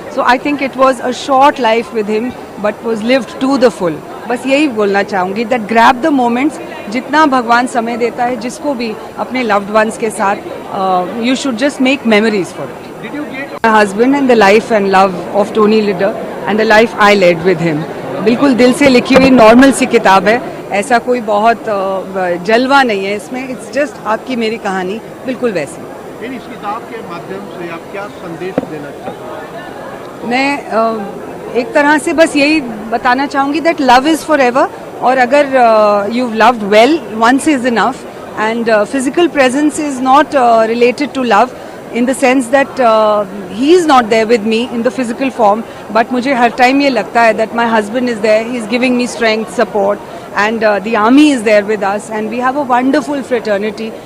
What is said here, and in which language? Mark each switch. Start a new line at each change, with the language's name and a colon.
English: So I think it was a short life with him, but was lived to the full.
Hindi: बस यही बोलना चाहूँगी
English: that grab the moments,
Hindi: जितना भगवान समय देता है जिसको भी अपने
English: loved ones
Hindi: के साथ,
English: you should just make memories for it. Did you get My husband and the life and love of Tony Lidder and the life I led with him.
Hindi: बिल्कुल दिल से लिखी हुई नॉर्मल सी किताब है, ऐसा कोई बहुत जलवा नहीं है इसमें,
English: it's just
Hindi: आपकी मेरी कहानी बिल्कुल वैसी। इस किताब के माध्यम से आप क्या संदेश देना चाहते हैं? मैं एक तरह से बस यही बताना चाहूँगी
English: that love is forever,
Hindi: और अगर
English: you loved well once is enough, and physical presence is not related to love in the sense that he is not there with me in the physical form, but
Hindi: मुझे हर time ये लगता है
English: that my husband is there, he is giving me strength, support, and the army is there with us, and we have a wonderful fraternity.